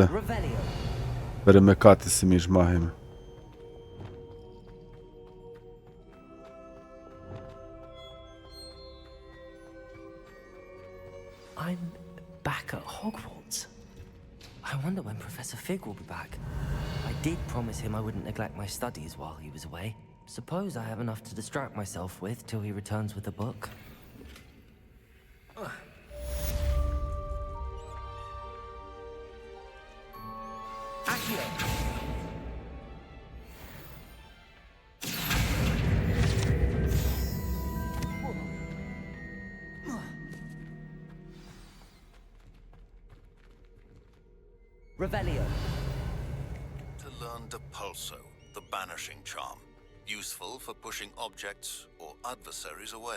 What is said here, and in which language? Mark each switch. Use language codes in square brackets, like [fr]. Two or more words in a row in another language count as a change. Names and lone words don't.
[en] Revelio. [uk] перемикатися між магами. [en] I'm back at Hogwarts. I wonder when Professor Fig will be back. I did promise him I wouldn't neglect my studies while he was away. Suppose I have enough to distract myself with till he returns with the book. Accio! Revelio. To learn Depulso, the banishing charm. Useful for pushing objects or adversaries away.